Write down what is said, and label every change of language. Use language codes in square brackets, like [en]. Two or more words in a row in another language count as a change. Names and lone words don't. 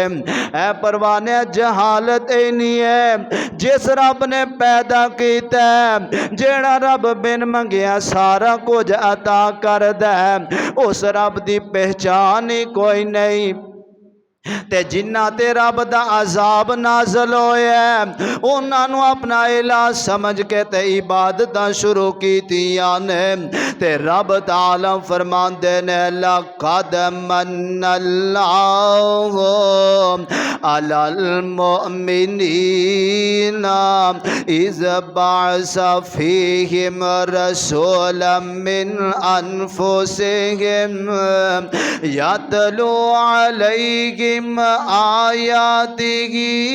[pa] ਏ ਪਰਵਾਨੇ ਜਹਾਲਤ ਇੰਨੀ ਹੈ ਜਿਸ ਰੱਬ ਨੇ ਪੈਦਾ ਕੀਤਾ ਜੇੜ੍ਹਾ ਰੱਬ ਬਿਨ ਮੰਗਿਆ ਸਾਰਾ ਕੁਝ ਅਤਾ ਕਰਦਾ ਹੈ ਉਸ ਰੱਬ ਦੀ ਪਹਿਚਾਣ ਹੀ ਕੋਈ ਨਹੀਂ। ਤੇ ਜਿਨ੍ਹਾਂ ਤੇ ਰੱਬ ਦਾ ਅਜ਼ਾਬ ਨਾਜ਼ਲ ਹੋਇਆ ਉਨ੍ਹੋਂ ਨੇ ਅਪਣਾ ਇਲਾ ਸਮਝ ਕੇ ਤੇ ਇਬਾਦਤ ਸ਼ੁਰੂ ਕੀਤੀਆਂ ਨੇ ਤੇ ਰੱਬ ਤਾਲਾ ਫ਼ਰਮਾਂਦੇ ਨੇ [ar] لقد منّ الله على المؤمنين إذ بعث فيهم رسولا من أنفسهم يتلو عليهم عليهم آياته